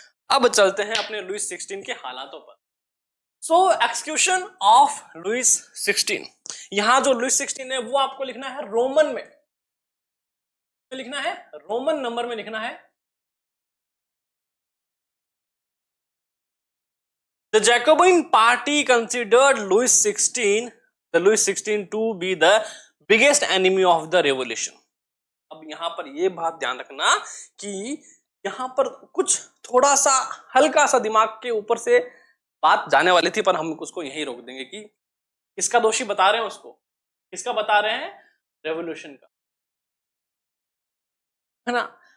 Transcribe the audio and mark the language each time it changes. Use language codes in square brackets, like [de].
[hi] अब चलते हैं अपने लुइस 16 के हालातों पर। [en] So execution of Louis 16। [hi] यहां जो लुइस 16 है वो आपको लिखना है रोमन में, लिखना है रोमन नंबर में लिखना है। [en] The Jacobin party considered Louis XVI to be the biggest enemy of the revolution. [hi] अब यहां पर ये बात ध्यान रखना कि यहां पर कुछ थोड़ा सा हल्का सा दिमाग के ऊपर से बात जाने वाली थी, पर हम उसको यहीं रोक देंगे कि किसका दोषी बता रहे हैं उसको, किसका बता रहे हैं? रेवोल्यूशन का, है ना।